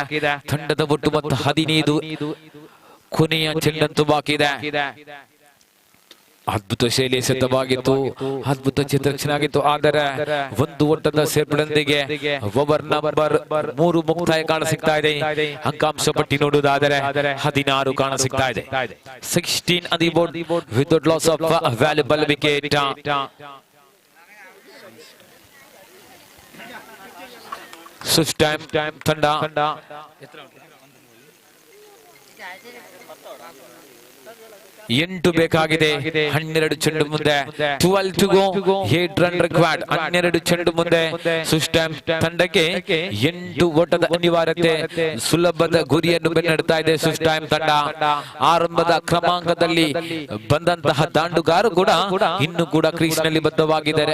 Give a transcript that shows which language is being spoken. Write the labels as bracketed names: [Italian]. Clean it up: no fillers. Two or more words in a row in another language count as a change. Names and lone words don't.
[Kannada] ತಂಡದ ಒಟ್ಟು ಮತ್ತು 15 ಕೊನೆಯ ಚೆಂಡಂತೂ ಬಾಕಿ ಇದೆ. ಅದ್ಭುತ ಶೈಲಿ ಸಿದ್ಧವಾಗಿತ್ತು. ಅದ್ಭುತ ಚಿತ್ರಕ್ಷಣೆ ಆಗಿತ್ತು. ಆದರೆ ಒಂದು ಓಟದ ಸೇರ್ಪಡೆಯೊಂದಿಗೆ [English] over number [Kannada] 3 ಮುಕ್ತಾಯ ಕಾಣ ಸಿಗ್ತಾ ಇದೆ. ಅಂಕಾಂಶ ಪಟ್ಟಿ ನೋಡುವುದಾದರೆ 16 ಕಾಣ ಸಿಗ್ತಾ ಇದೆ. [English] 16 on the board without loss of valuable wicket. [Kannada] Switch time ತಂಡ 8 ಬೇಕಾಗಿದೆ. 12 ಚೆಂಡು ಮುಂದೆ [English] 12 to go. [Kannada] 8 [English] run required. [Kannada] 12 ಚೆಂಡು ಮುಂದೆ ಸ್ವಿಚ್ ಟೈಮ್ ತಂಡಕ್ಕೆ 8 ಓಟದ ಅನಿವಾರ್ಯತೆ. ಸುಲಭದ ಗುರಿಯನ್ನು ಬೆನ್ನಡ್ತಾ ಇದೆ ಸ್ವಿಚ್ ಟೈಮ್ ತಂಡ. ಆರಂಭದ ಕ್ರಮಾಂಕದಲ್ಲಿ ಬಂದಂತಹ ದಾಂಡುಗಾರು ಕೂಡ ಇನ್ನು ಕೂಡ ಕ್ರೀಸ್ ನಲ್ಲಿ ಬದ್ಧವಾಗಿದ್ದಾರೆ.